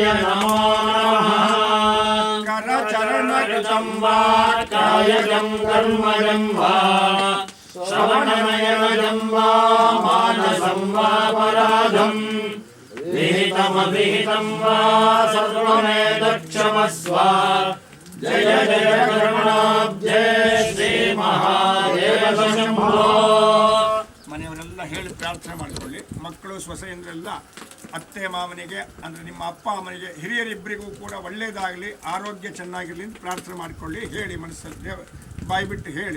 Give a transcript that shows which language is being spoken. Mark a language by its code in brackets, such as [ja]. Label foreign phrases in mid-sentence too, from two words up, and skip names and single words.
[sa] नमो नमः करचरणयुतं वा कायजं कर्मजं वा श्रवणनयनजं वा मानसं वा पराधं विहितमविहितं वा सर्वमेतत्क्षमस्व जय जय करुणाब्धे ಶ್ರೀ ಮಹಾದೇವ ಶಂಭೋ. [kn] ಮನೆಯವರೆಲ್ಲ ಹೇಳಿ ಪ್ರಾರ್ಥನೆ ಮಾಡಿಕೊಳ್ಳಿ. ಮಕ್ಕಳು ಸೊಸೆಯಂದ್ರೆಲ್ಲ ಅತ್ತೆ ಮಾವನಿಗೆ ಅಂದರೆ ನಿಮ್ಮ ಅಪ್ಪ ಅಮ್ಮನಿಗೆ ಹಿರಿಯರಿಬ್ಬರಿಗೂ ಕೂಡ ಒಳ್ಳೆಯದಾಗಲಿ, ಆರೋಗ್ಯ ಚೆನ್ನಾಗಿರಲಿ ಅಂತ ಪ್ರಾರ್ಥನೆ ಮಾಡಿಕೊಳ್ಳಿ. ಹೇಳಿ ಮನಸ್ಸಲ್ಲಿ ಬಾಯ್ಬಿಟ್ಟು ಹೇಳಿ.